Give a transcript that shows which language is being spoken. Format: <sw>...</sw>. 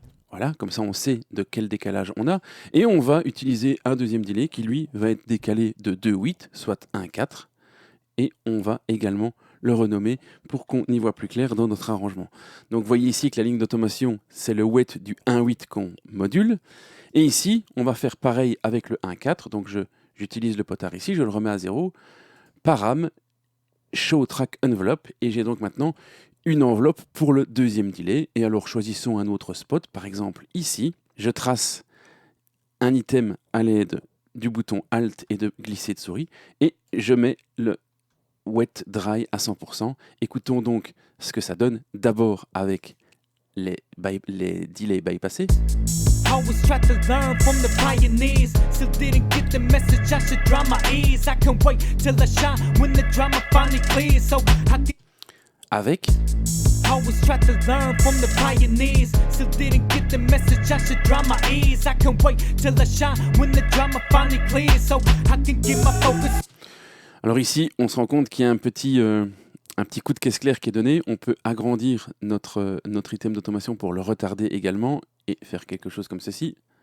<fr>Voilà, comme ça on sait de quel décalage on a. Et on va utiliser un deuxième delay qui lui va être décalé de 2/8, soit 1/4. Et on va également le renommer pour qu'on y voit plus clair dans notre arrangement. Donc vous voyez ici que la ligne d'automation, c'est le wet du 1/8 qu'on module. Et ici, on va faire pareil avec le 1/4. Donc j'utilise le potard ici, je le remets à 0.</fr> <en>Param, show track envelope.</en> <fr>Et j'ai donc maintenant une enveloppe pour le deuxième delay. Et alors choisissons un autre spot. Par exemple ici, je trace un item à l'aide du bouton Alt et de glisser de souris. Et je mets le wet dry à 100%. Écoutons donc ce que ça donne d'abord avec les delays bypassés.</fr> <en>Always try to learn from the pioneers. Still didn't get the message, I should dry my ears. I can wait till I shine when the drama finally clears. So avec always try to learn from the pioneers. Still didn't get the message, I should dry my ears. I can wait till I shine when the drama finally clears. So I can get my focus.</en> <fr>Alors ici, on se rend compte qu'il y a un petit coup de caisse claire qui est donné. On peut agrandir notre item d'automation pour le retarder également et faire quelque chose comme ceci.</fr>